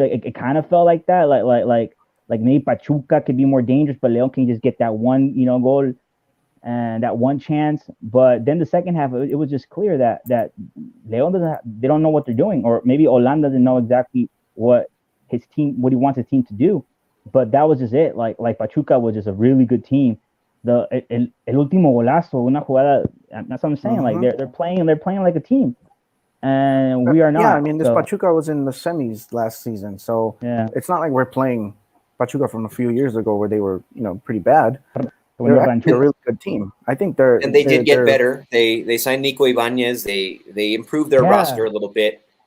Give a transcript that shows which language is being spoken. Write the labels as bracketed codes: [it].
[en] Like it kind of felt like that. Like maybe Pachuca could be more dangerous, but Leon can just get that one, goal and that one chance. But then the second half, it was just clear that Leon they don't know what they're doing, or maybe Olan doesn't know exactly what he wants his team to do. But that was just it. Like Pachuca was just a really good team. [es] El último golazo, una jugada. [en] That's what I'm saying. Mm-hmm. Like they're playing like a team, and we are not. Yeah, this Pachuca was in the semis last season, so it's not like we're playing Pachuca from a few years ago where they were, pretty bad. They're actually a really good team. I think they did get better. They signed Nico Ibanez. They improved their roster a little bit.